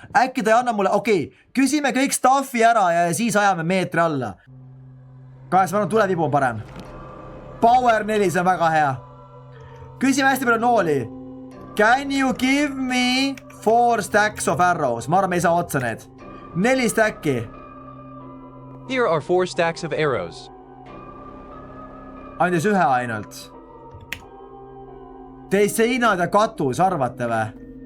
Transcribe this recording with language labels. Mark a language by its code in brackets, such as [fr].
[et] Äkki ta ei anna mulle, küsime kõik stuffi ära ja siis ajame meetri alla. Guys, ma arvan, tulevibu on parem. Power 4, see on väga hea. Küsime hästi palju nooli. [en] Can you give me 4 stacks of arrows? [et] Ma arvan, me ei saa otsa need. 4 stacki. [en] Here are 4 stacks of arrows. [et] Andis 1 ainult. Teist seinad ja katus, arvate või?